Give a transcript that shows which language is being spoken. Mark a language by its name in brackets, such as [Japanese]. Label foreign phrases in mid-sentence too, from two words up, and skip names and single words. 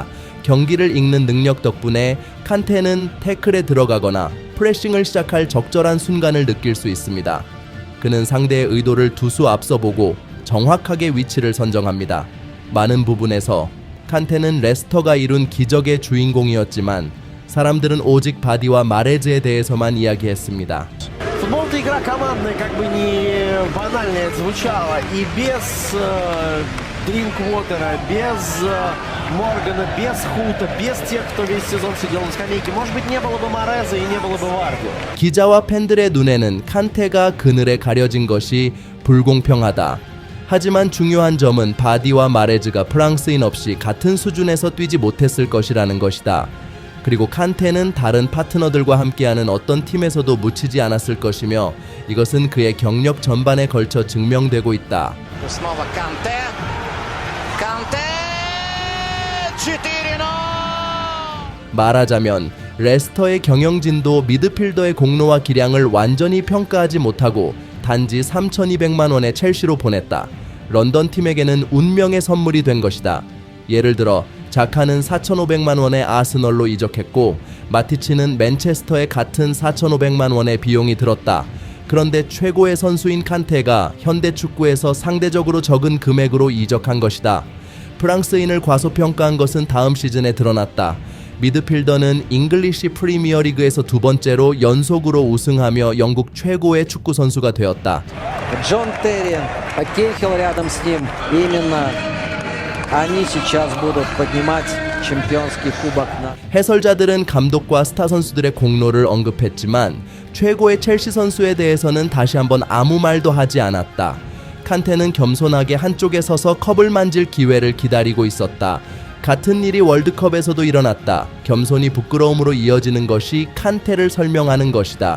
[Korean] 경기를 읽는 능력 덕분에 칸테는 태클에 들어가거나 프레싱을 시작할 적절한 순간을 느낄 수 있습니다. 그는 상대의 의도를 두수 앞서보고 정확하게 위치를 선정합니다. 많은 부분에서 칸테는 레스터가 이룬 기적의 주인공이었지만 사람들은 오직 바디와 마레즈에 대해서만 이야기했습니다. [Russian] Футбол-то игра командная, как бы не банально это звучало. И без Дринквотера, без Моргана, без Хута, без тех, кто весь сезон сидел на скамейке, может быть, не было бы Мореза и не было бы Варди. [Korean] 기자와 팬들의 눈에는 칸테가 그늘에 가려진 것이 불공평하다. 하지만 중요한 점은 바디와 마레즈가 프랑스인 없이 같은 수준에서 뛰지 못했을 것이라는 것이다. 그리고 칸테는 다른 파트너들과 함께하는 어떤 팀에서도 묻히지 않았을 것이며 이것은 그의 경력 전반에 걸쳐 증명되고 있다. [Russian] Снова Канте. Канте! 4-0! [Korean] 말하자면 레스터의 경영진도 미드필더의 공로와 기량을 완전히 평가하지 못하고 단지 3,200만 원의 첼시로 보냈다. 런던 팀에게는 운명의 선물이 된 것이다. 예를 들어 자카는 4,500만 원의 아스널로 이적했고 마티치는 맨체스터에 같은 4,500만 원의 비용이 들었다. 그런데 최고의 선수인 칸테가 현대 축구에서 상대적으로 적은 금액으로 이적한 것이다. 프랑스인을 과소평가한 것은 다음 시즌에 드러났다. 미드필더는 잉글리시 프리미어 리그에서 두 번째로 연속으로 우승하며 영국 최고의 축구 선수가 되었다. [Russian] Джон Терри, Кейхел рядом с ним. Именно они сейчас будут поднимать чемпионский кубок на. [Korean] 해설자들은 감독과 스타 선수들의 공로를 언급했지만 최고의 첼시 선수에 대해서는 다시 한번 아무 말도 하지 않았다. 칸테는 겸손하게 한쪽에 서서 컵을 만질 기회를 기다리고 있었다. 같은 일이 월드컵에서도 일어났다. 겸손이 부끄러움으로 이어지는 것이 칸테를 설명하는 것이다.